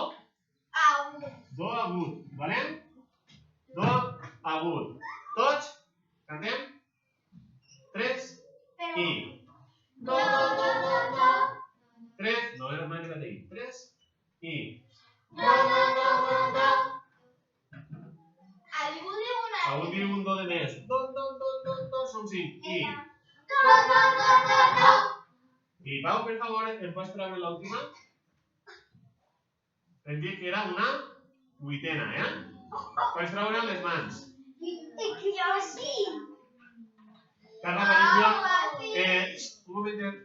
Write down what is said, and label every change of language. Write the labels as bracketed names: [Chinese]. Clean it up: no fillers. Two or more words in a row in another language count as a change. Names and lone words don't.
[Catalan] Do agut, valent? Do agut. Tots? Cantem? 3, i. Do, do, do, do, do. 3, no era una manera de dir. 3, i. Do, do, do, do, do. Algú diu un do de més. Do, do, do, do, do, són 5. I. Do, do, do, do, do. I Pau, per favor, em pots treure l'última? Hem dit que era una vuitena, Pots treure les mans. Jo sí. Carla Aparicio, un moment.